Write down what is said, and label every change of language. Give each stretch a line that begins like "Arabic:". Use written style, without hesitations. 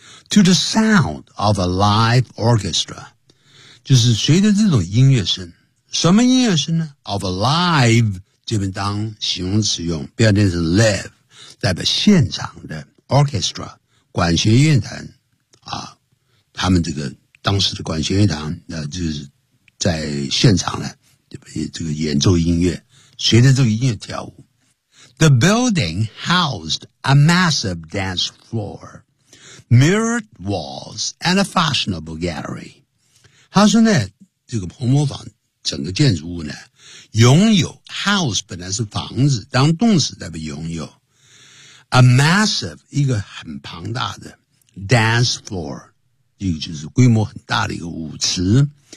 English: To the sound of a live orchestra，
Chinese: 就是随着这种音乐声，什么音乐声呢 ？
English: Of a live，
Chinese: 这边当形容词用，不要念成 live， 代表现场的。 Orchestra 管弦乐团啊，他们这个当时的管弦乐团那就是在现场呢，这个演奏音乐，随着这个音乐跳舞。
English: The building housed a massive dance floor, mirrored walls, and a fashionable gallery.
Chinese: 他说呢，这个红磨坊整个建筑物呢，拥有 house 本来是房子，当动词代表拥有。 A massive 一个很庞大的 dance floor， 一个就是规模很大的一个舞池。